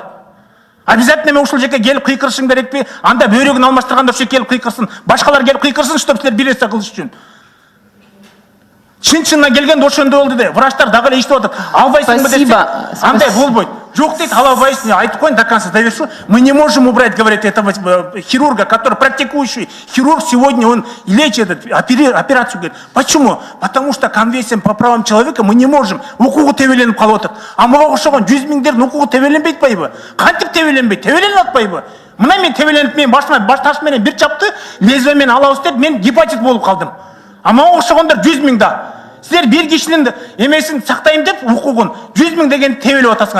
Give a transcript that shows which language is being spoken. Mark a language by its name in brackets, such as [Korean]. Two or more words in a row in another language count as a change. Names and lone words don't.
[Kyrgyz] Обязательно мен ушул жерге келип кыйкырышым керекпи? Анда бөйрөгүн алмаштырганда ошо келип кыйкырсын, башкалар келип кыйкырсын, чтоб силер бир нерсе кылыш үчүн. Чын-чынына келгенде ошондой болду де. Врачтар дагы эле иштеп атат. Албайсыңбы десе, андай болбойт. Жок дейт, албайсың, айтып коеюн [Russian] до конца завершу. Мы не можем убрать, говорит, этого хирурга, который практикующий хирург сегодня, он лечит операцию. Говорит, почему? Потому что конвенциям по правам человека мы не можем. [Kyrgyz] Укугу тебеленип калып атат. А мага окшогон 100 000дердин укугу тебеленбейт байбы? Кантип тебеленбейт? Тебеленип атпайбы? Мына мен тебеленип, мен башыма баш таш менен бир чапты, лезвие менен алабыз деп, мен гепатит болуп калдым. А мага окшогондор 100 000 да. Силер бир кишинин эмесин сактайм деп укугун 100 000 деген тебелеп атасыңар.